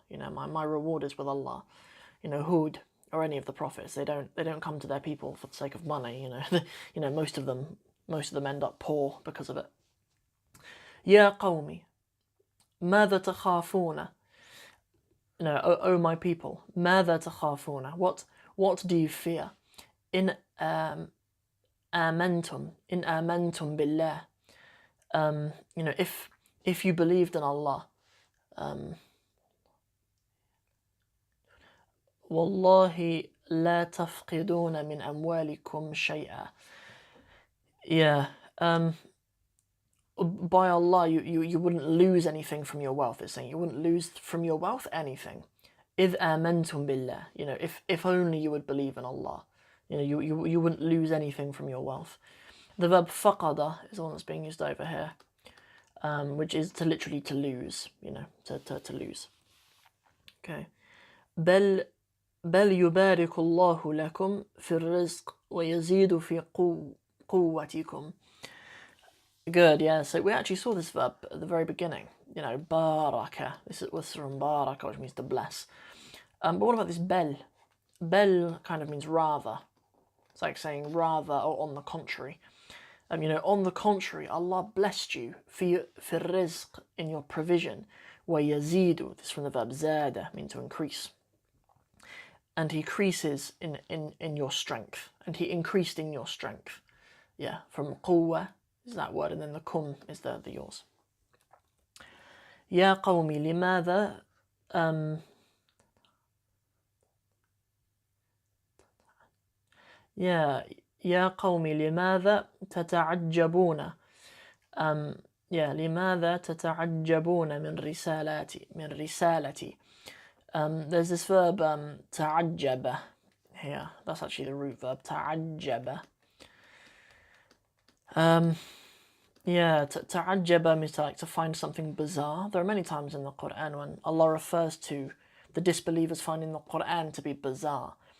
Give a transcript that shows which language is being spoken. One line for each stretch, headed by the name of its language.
English: You know, my reward is with Allah. You know, Hud or any of the prophets, they don't come to their people for the sake of money. You know, you know, most of them end up poor because of it.
Arabic: Ya qawmi, ماذا تخافون?
English: You know, O my people, ماذا تخافون? What do you fear?
Arabic: In آمنتم بالله.
English: You know, if you believed in Allah, والله لا تفقدون من أموالكم شيئا. Yeah, by Allah, you wouldn't lose anything from your wealth. It's saying you wouldn't lose from your wealth anything.
Arabic: إذ آمنتم بالله.
English: You know, if only you would believe in Allah, you know, you wouldn't lose anything from your wealth. The verb فقد is the one that's being used over here, which is literally to lose. You know, to lose. Okay.
Arabic: بل يبارك الله لكم في الرزق ويزيد في قوتكم.
English: Good, yeah. So we actually saw this verb at the very beginning. You know, baraka. This was from baraka, which means to bless. But what about this bel? Bel kind of means rather. It's like saying rather or on the contrary. You know, on the contrary, Allah blessed you في الرزق, in your provision. ويزيد, this is from the verb zada, means to increase. And he increases in your strength. And he increased in your strength. Yeah, from quwwa is that word, and then the kum is the yours.
Arabic: يا قومي لماذا يا قومي لماذا تتعجبون لماذا تتعجبون من رسالتي.
English: There's this verb تعجب here. That's actually the root verb, تعجب. Ta'ajjaba means to find something bizarre. There are many times in the Quran when Allah refers to the disbelievers finding the Quran to be bizarre.